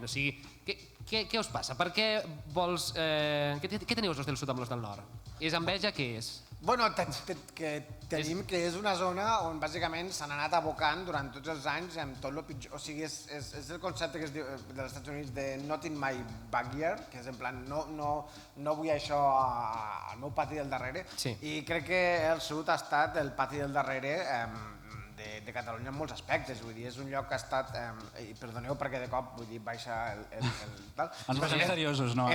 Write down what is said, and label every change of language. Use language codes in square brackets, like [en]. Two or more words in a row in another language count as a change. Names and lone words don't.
[ca] O sigui, què us passa? Per què vols... Què teniu els del sud amb els del nord? És enveja? Què és? Bueno, tenim que és una zona on bàsicament s'han anat abocant durant tots els anys amb tot el pitjor. O sigui, és el concepte que es diu dels Estats Units de [en] not in my backyard, [ca] que és en plan no vull això al meu pati del darrere. I crec que el sud ha estat el pati del darrere de Catalunya en molts aspectes, vull dir, és un lloc que ha estat, i perdoneu perquè de cop vull dir, baixa el tal. Ens posem seriosos, no?